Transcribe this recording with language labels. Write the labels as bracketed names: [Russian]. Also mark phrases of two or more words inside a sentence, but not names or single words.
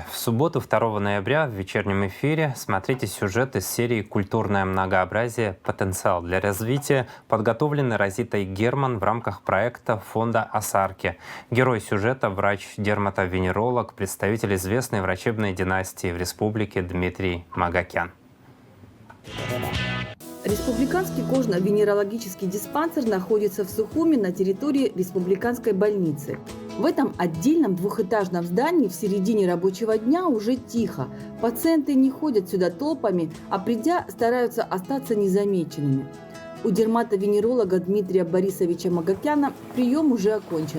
[Russian] В субботу, 2 ноября, в вечернем эфире смотрите сюжет из серии «Культурное многообразие. Потенциал для развития», подготовленный Розитой Герман в рамках проекта фонда «Асарки». Герой сюжета – врач-дерматовенеролог, представитель известной врачебной династии в республике Дмитрий Магакян. Республиканский кожно-венерологический диспансер находится в Сухуми на территории республиканской больницы. В этом отдельном двухэтажном здании в середине рабочего дня уже тихо. Пациенты не ходят сюда толпами, а придя, стараются остаться незамеченными. У дерматовенеролога Дмитрия Борисовича Магакяна прием уже окончен.